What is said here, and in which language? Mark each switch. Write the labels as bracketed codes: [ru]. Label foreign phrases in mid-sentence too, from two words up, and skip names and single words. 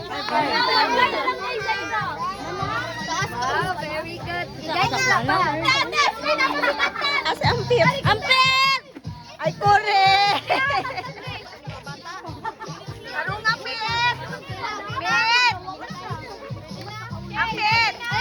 [en] Wow, very good. [ceb] Asa ampir? Ampir! [tl] Ay, kore! Anong ampir? Ampir! Ampir!